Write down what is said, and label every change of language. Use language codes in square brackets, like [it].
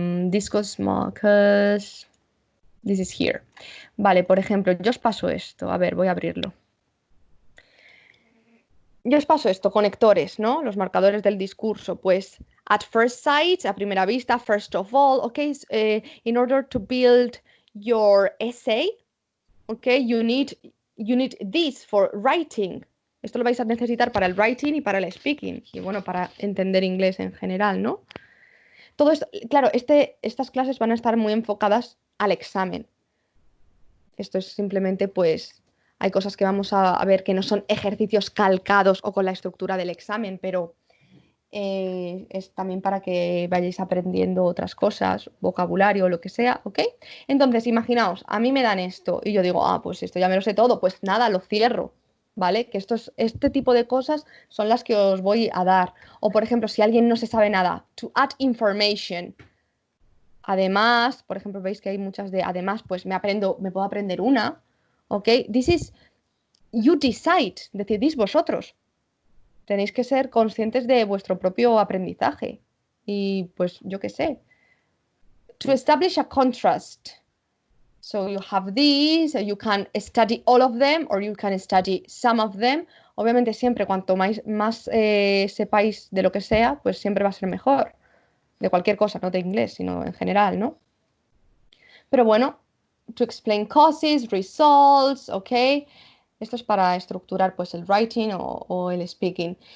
[en] This goes small, because this is here. [es] Vale, por ejemplo, yo os paso esto. A ver, voy a abrirlo. Yo os paso esto, conectores, ¿no? Los marcadores del discurso. [en] Pues, at first sight, [es] a primera vista, [en] first of all, okay, in order to build your essay, okay, you need this for writing. [es] Esto lo vais a necesitar para el writing y para el speaking. Y bueno, para entender inglés en general, ¿no? Todo esto, claro, estas clases van a estar muy enfocadas al examen. Esto es simplemente, pues, hay cosas que vamos a ver que no son ejercicios calcados o con la estructura del examen, pero es también para que vayáis aprendiendo otras cosas, vocabulario, lo que sea, ¿ok? Entonces, imaginaos, a mí me dan esto y yo digo, ah, pues esto ya me lo sé todo, pues nada, lo cierro, ¿vale? Que este tipo de cosas son las que os voy a dar. O, por ejemplo, si alguien no se sabe nada, [en] to add information. [es] Además, por ejemplo, veis que hay muchas de además, pues me puedo aprender una, ¿ok? [en] This is, you decide, [es] decidís vosotros. Tenéis que ser conscientes de vuestro propio aprendizaje. Y pues, yo qué sé. [en] To establish a contrast. So you have these, you can study all of them or you can study some of them. [es] Obviamente siempre cuanto más sepáis de lo que sea, pues siempre va a ser mejor. De cualquier cosa, no de inglés, sino en general, ¿no? Pero bueno, [en] to explain causes, results, [es] ¿ok? Esto es para estructurar pues el writing o el speaking.